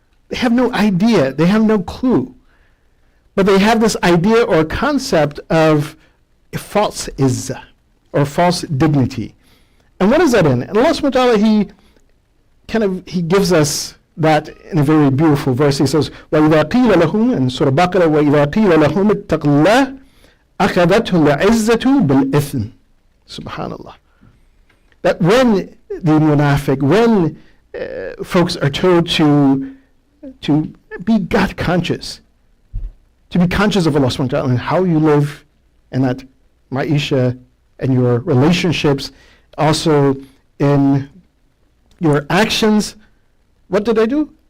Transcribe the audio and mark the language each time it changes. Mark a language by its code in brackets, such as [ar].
[en] They have no idea, they have no clue. But they have this idea or concept of a false izzah, or false dignity. And what is that in? And Allah subhanahu wa ta'ala, He gives us that in a very beautiful verse. He says, [ar] وَإِذَا قِيلَ لَهُمْ, [en] in Surah Baqarah, [ar] وَإِذَا قِيلَ لَهُمْ اتَّقُوا اللَّهِ أَخَذَتْهُ الْعِزَّةُ بِالْإِثْمِ. Subhanallah. [en] That when the munafiq, when folks are told to be God conscious, to be conscious of Allah subhanahu wa ta'ala and how you live, and that ma'isha and your relationships, also in your actions, what did I do?